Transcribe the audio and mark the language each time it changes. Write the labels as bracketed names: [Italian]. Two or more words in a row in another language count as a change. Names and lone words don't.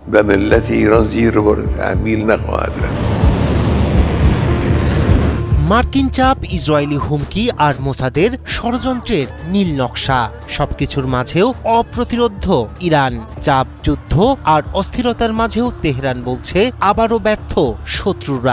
[Persian] به ملت ایران زیر و بار تحمیل نخواهد رفت. [Bangla] মার্কিন চাপ, ইসরায়েলি হুমকি আর মোসাদের ষড়যন্ত্রের নীল নকশা, সবকিছুর মাঝেও অপ্রতিরোধ্য ইরান। চাপ, যুদ্ধ আর অস্থিরতার মাঝেও তেহরান বলছে আবারও ব্যর্থ শত্রুরা।